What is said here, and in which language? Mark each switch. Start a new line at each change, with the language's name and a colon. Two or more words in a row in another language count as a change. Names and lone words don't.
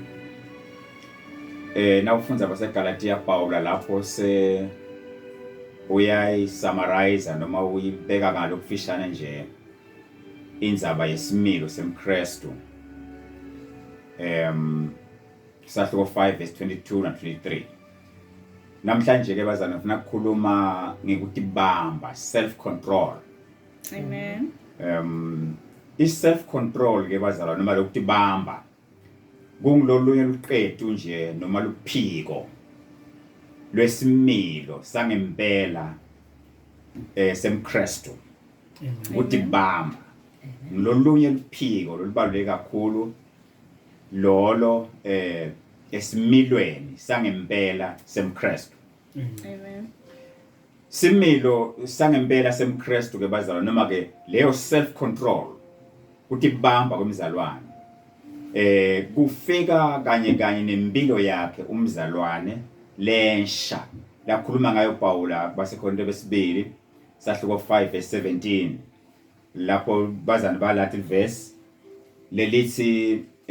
Swati: Nawufunza kwaseGalatia Paula lapho se uyayisummarize noma uyibeka ngalo kufishane nje indzaba yesimilo semKristu. Sahluko 5 verse 22 na 23. Namhlanje ke bazana ngifuna ukukhuluma ngekutibamba,
English: self control.
Swati: Amen.
English: Self control
Swati: ke bazala noma lokutibamba kungilolunye luqedwe nje noma luphiko lwesimilo sangempela semKristu. Ukutibamba ngilolunye luphiko lolubaluleke kakhulu lolo esimilweni sangempela semKristu. Amen. Similo sangempela semKristu ke bazalwa noma ke leyo
English: self control
Swati: kutibamba kwemizalwane kufika kanye nempilo yakhe umzalwane lensha lakhuluma ngayo Paula baseKorinto besibili sahluko 5 verse 17 lapho bazana balathi verse lelithi